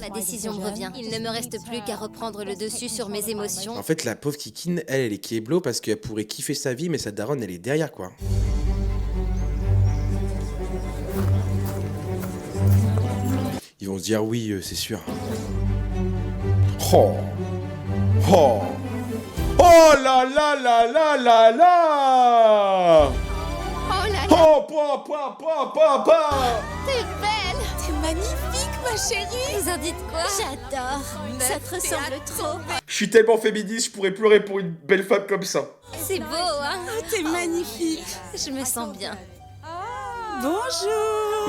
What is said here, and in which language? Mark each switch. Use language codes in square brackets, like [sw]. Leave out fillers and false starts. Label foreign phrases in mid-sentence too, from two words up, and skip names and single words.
[fr] La décision me revient. Il ne me reste plus qu'à reprendre le dessus sur mes émotions. En fait, la pauvre Kikine, elle est kéblo parce qu'elle pourrait kiffer sa vie, mais sa daronne, elle est derrière, quoi. Ils vont se dire oui, c'est sûr. Oh. Oh. Oh là là là là là là. Oh là là, Oh, pa. t'es belle. T'es magnifique, ma chérie. Vous en dites quoi? J'adore. Ça te ressemble trop. Je suis tellement féministe, je pourrais pleurer pour une belle femme comme ça. C'est beau, hein? T'es magnifique. Je me sens bien. Bonjour.